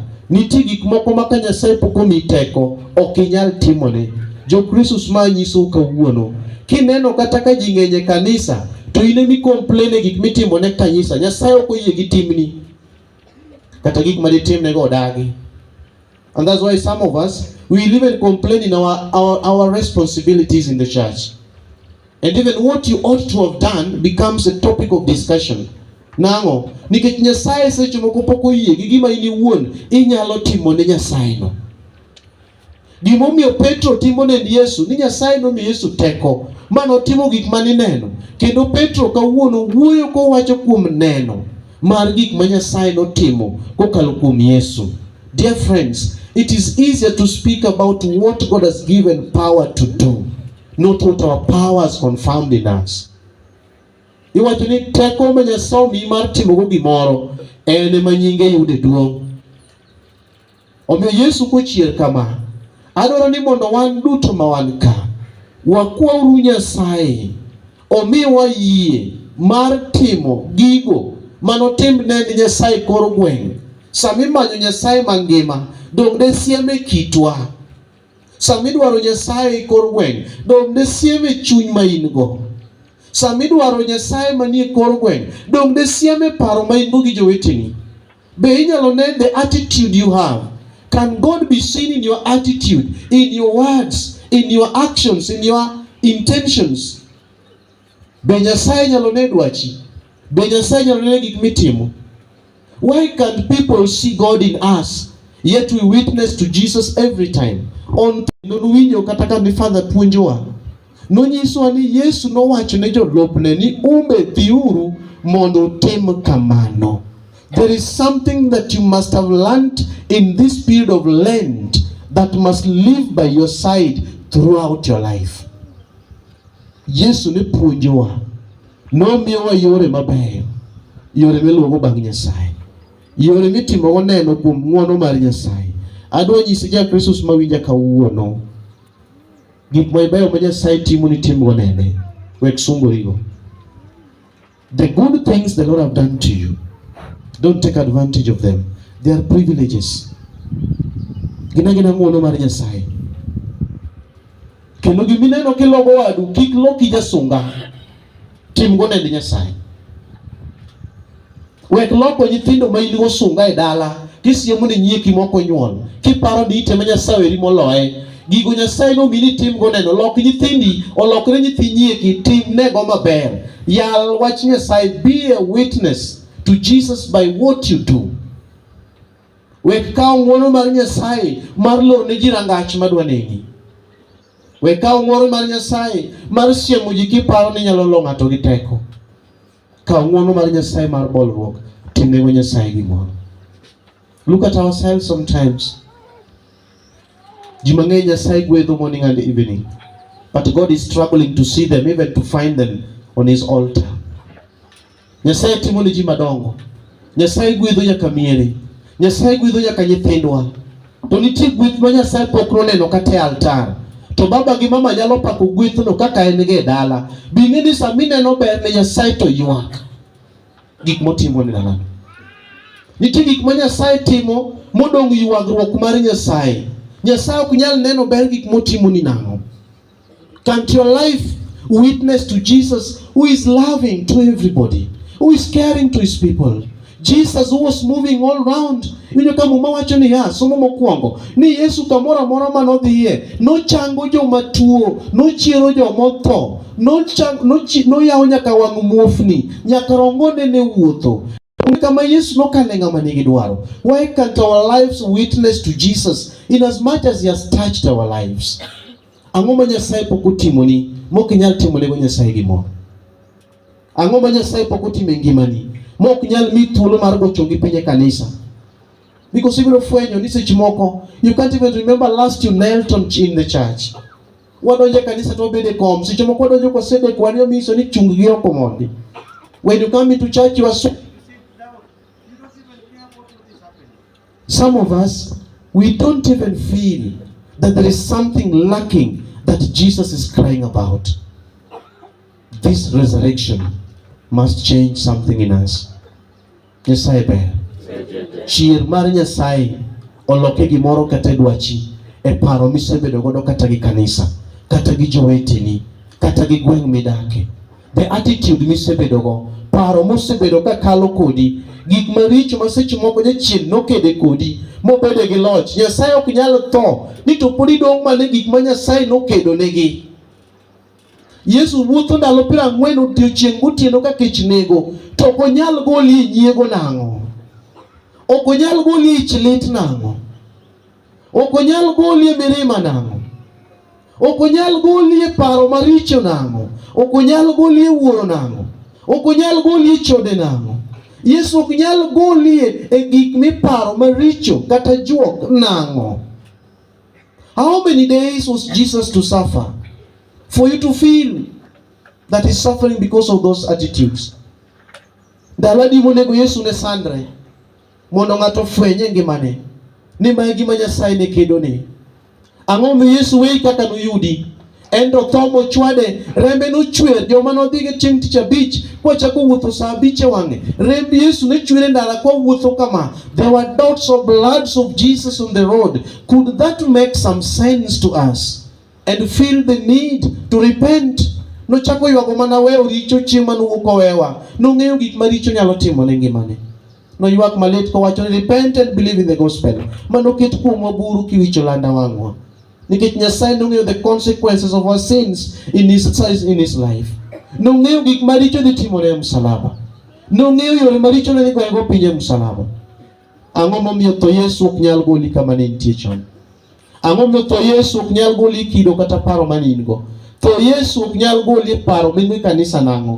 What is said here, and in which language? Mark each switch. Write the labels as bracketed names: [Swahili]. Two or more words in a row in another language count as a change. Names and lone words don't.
[Luo (Kenya and Tanzania)] Nitie gik moko ma ka Nyasaye pok omiyi teko ok inyal timone. Jo-Kristus ma nyiso kawuono, kineno kata ka ji ng'eny e kanisa to in emi complain e gik mitimone kanisa, Nyasaye ok oyie gi timni kata gik ma ditimne go odagi. [English] And that's why some of us, we even complain in our responsibilities in the church. And even what you ought to have done becomes a topic of discussion. [Luo (Kenya and Tanzania)] Nang'o? Nikech Nyasaye seche moko pok oyie gi gima in iwuon inyalo timo ne Nyasaye no. Gimomiyo Petro timo ne Yesu, ni Nyasaye nomiyo Yesu teko mano timo gik mani neno. Kendo Petro kawuono wuoyo kowacho kuom neno mar gik ma Nyasaye notimo kokalo kuom Yesu. [English] Dear friends, it is easier to speak about what God has given power to do, not what our power has confirmed in us. [Luo (Kenya and Tanzania)] Iwacho ni teko ma Nyasaye omiyi mar timo gimoro en ema nyinge yude duong'. Omiyo Yesu kochier kama, adwaro ni mondo wan duto ma wan ka wakwauru Nyasaye omiwa yie mar timo gigo manotimne ni Nyasaye kor gweng'. Sami manyo Nyasaye mangima, dong de sieme kitwa. Sami dwaro Nyasaye kor gweng', dong de sieme chuny ma in go. Sami dwaro Nyasaye manie kor gweng', dong de sieme paro ma in go gi joweteni. Be inyalo ne [English] the attitude you have. Can God be seen in your attitude, in your words, in your actions, in your intentions? [Luo (Kenya and Tanzania)] Be Nyasaye nyalo ne dwachi. Be Nyasaye nyalo ne gik mitimo. Why can't people see God in us, yet we witness to Jesus every time? On winyo kata ka mi Father puonjowa. Nonyisowa ni Yesu nowacho ne jolupne ni umbe dhiuru mondo tim kamano. [English] There is something that you must have learned in this period of Lent that must live by your side throughout your life. [Luo (Kenya and Tanzania)] Yesu ne puonjowa, nomiyowa yore mabeyo, yore miluongo bang' Nyasaye, yore mitimo neno kuom ng'wono mar Nyasaye. Adwa nyisi ja Kristo mawinja kawuono, gik mabeyo ma Nyasaye timo ni timo nene, wek sungorigo. [English] The good things the Lord have done to you, don't take advantage of them. They are privileges. [Luo (Kenya and Tanzania)] Gina ng'wono mar Nyasaye. Kendo gimineno kilogo wadu, kik loki jasunga. Tim go nende Nyasaye. Wek loko nyithindo ma iligo sunga e dala, kisiemo ni nyieki moko nyuol. Kiparo ni itema Nyasaye eri moloye. Gigo Nyasaye no mini tim go neno. Lok nyithindi, olokre nyithi nyieki, tim nego maber. Yal wach Nyasaye, [English] be a witness to Jesus by what you do. [Luo (Kenya and Tanzania)] Wek kaw ng'wono mar Nyasaye mar lor ne ji rangach madwa neni. Wek kaw ng'wono mar Nyasaye mar siemo ji kiparo ni nyalo lo ng'ato gi teko. Kaw ng'wono mar Nyasaye mar bolruok, timne go Nyasaye gimoro. [English] Look at ourselves sometimes. [Luo (Kenya and Tanzania)] Ji mang'eny Nyasaye gwedho [English] morning and evening, but God is struggling to see them, even to find them on his altar. [Luo (Kenya and Tanzania)] Nyasaye timo ni ji madongo. Nyasaye gwedho nyaka miere. Nyasaye gwedho nyaka nyithindwa. To nitie gweth ma Nyasaye pok noneno kata e altar. To baba gi mama nyalo pako gwethno kaka en ge dala. Bing'e ni sami neno ber ne Nyasaye to ywak. Gik motimo ni nang'o? Nitie gik ma Nyasaye timo modong' ywagruok mar Nyasaye. Nyasaye ok nyal neno ber gik motimo ni nang'o? [English] Can't your life witness to Jesus who is loving to everybody, who is caring to his people? Jesus who was moving all around. [Luo (Kenya and Tanzania)] Winyo kama wacho ni somo mokwongo ni Yesu kamoro amora manodhiye nochango joma tuo, nochiero joma otho, noyawo nyaka wang' muofni, nyaka rong'onde ne wuotho. Kama Yesu nokale ng'ama nigi dwaro. [English] Why can't our lives witness to Jesus in as much as he has touched our lives? [Luo (Kenya and Tanzania)] Ang'o ma Nyasaye pok otimoni mok inyal timone go Nyasaye gimoro? Ang'o ma Nyasaye pok otimo e ngimani mok nyal mi thuolo mar gocho gi piny e kanisa? [English] Because [Luo (Kenya and Tanzania)] ibiro fwenyo ni seche moko [English] you can't even remember last you knelt in the church. [Luo (Kenya and Tanzania)] Wadonjo kanisa to bede kom, seche moko wadonjo kwa sede kwani omiso ni chung gi oko mondi. [English] When you come into church you are so some of us, we don't even feel that there is something lacking that Jesus is crying about. This resurrection must change something in us. [Luo (Kenya and Tanzania)] Nyasaye ber. Chier mar Nyasaye oloke gimoro kata dwachi e paro misebedo godo kata gi kanisa, kata gi joweteni, kata gi gweng' midake. [English] The attitude [Luo (Kenya and Tanzania)] misebedo go, paro mosebedo ka kalo kodi, gik maricho ma seche moko jachien nokede kodi mobede gi loch. Nyasaye ok nyal tho ni to podi dong' mane gik ma Nyasaye nokedo negi. Yesu wuotho ndalo 40 odiechieng' gotieno ka kech nego, to ok onyal goli e nyiego nang'o? Ok onyal goli e ich lit nang'o? Ok onyal goli e mirima nang'o? Ok onyal goli e paro maricho nang'o? Ok onyal goli e wuoro nang'o? Ok onyal goli e chode nang'o? Yesu ok nyal goli e gik miparo maricho kata juok nang'o? [English] How many days was Jesus to suffer for you to feel that is suffering because of those attitudes. [Luo (Kenya and Tanzania)] Ndalo di monego Yesu ne sandre mondo ng'ato fwenye ngimane ni ma gima Nyasaye ne kedo ni. Ang'o mi Yesu weyi kaka noyudi? En to tho mochwade, rembe nochwer. Joma nodhi gi chieng' tich abich kochako wuotho saa 5 e wang'e, remb Yesu ne chwer ndara kwa wuotho kama. [English] There were dots of bloods of Jesus on the road. Could that make some sense to us and feel the need to repent? [Luo (Kenya and Tanzania)] Nochako ywago mana weyo richo chieng' manuwuok owewa. Nong'eyo gik maricho nyalo timo ne ngimane. Noywak malit kowacho ni [English] repent and believe in the gospel. [Luo (Kenya and Tanzania)] Manoket kuomwa buru kiwicho landa wang'wa. Nikech Nyasaye nong'eyo [English] the consequences of our sins in his life. [Luo (Kenya and Tanzania)] Nong'eyo gik maricho dhi timore e msalaba. Nong'eyo yore maricho ne dhi goyego piny e msalaba. Ang'o momiyo tho Yesu ok nyal goli kama ne nitie chon? Ang'o momiyo tho Yesu ok nyal goli kido kata paro mane in go? Tho Yesu ok nyal goli paro mane kanisa nang'o?